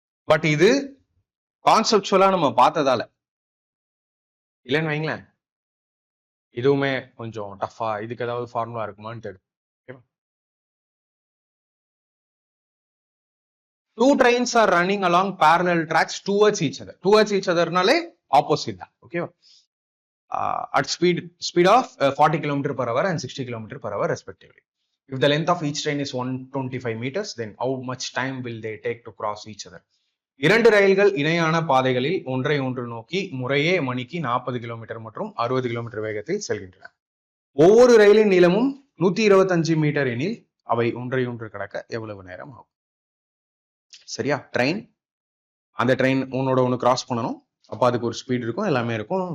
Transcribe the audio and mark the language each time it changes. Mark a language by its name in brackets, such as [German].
[Tamil] But இது கான்செப்சுவலா நம்ம பார்த்ததால இல்லைன்னு வைங்களேன், இதுவுமே கொஞ்சம் டஃபா, இதுக்கு ஏதாவது ஃபார்முலா இருக்குமான்னு தெரியும். [English] Two trains are running along parallel tracks towards each other. Towards each other-நாலே opposite தான். Okay? At speed of 40 km per hour and 60 km per hour respectively. If the length of each train is 125 meters, then how much time will they take to cross each other? [Tamil] இரண்டு ரயில்கள் இணையான பாதைகளில் ஒன்றை ஒன்று நோக்கி முறையே மணிக்கு 40 kilometre மற்றும் 60 கிலோமீட்டர் வேகத்தில் செல்கின்றன. ஒவ்வொரு ரயிலின் நீளமும் 125 மீட்டர் எனில் அவை ஒன்றை ஒன்று கடக்க எவ்வளவு நேரம் ஆகும்? சரியா? ட்ரெயின், அந்த ட்ரெயின் ஒன்னோட ஒன்று கிராஸ் பண்ணணும். அப்போ அதுக்கு ஒரு ஸ்பீட் இருக்கும், எல்லாமே இருக்கும்.